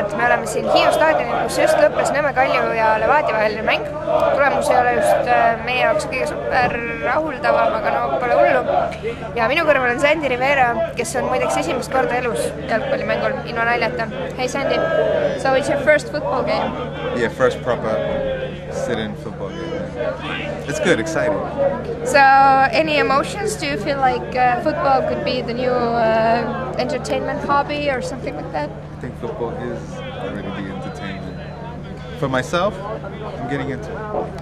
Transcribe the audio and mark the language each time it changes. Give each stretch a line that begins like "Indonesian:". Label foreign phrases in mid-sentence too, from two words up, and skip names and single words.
Estonian: oleme siin Hiiu staadionil, kus just lõppes Nõmme Kalju ja Levadia vaheline mäng. Tulemus ei ole just meie jaoks kõige super rahuldavam, aga no pole hullu. Ja minu kõrval on Sandy Rivera, kes on muideks esimest korda elus jalgpallimängul, ilma naljata.
English: Hey Sandy, so it's your first football game? Yeah, first proper sit-in football game. It's good, exciting. So, any emotions? Do you feel like football could be the new entertainment hobby or something like that? I think football is already the entertainment. For myself, I'm getting into it.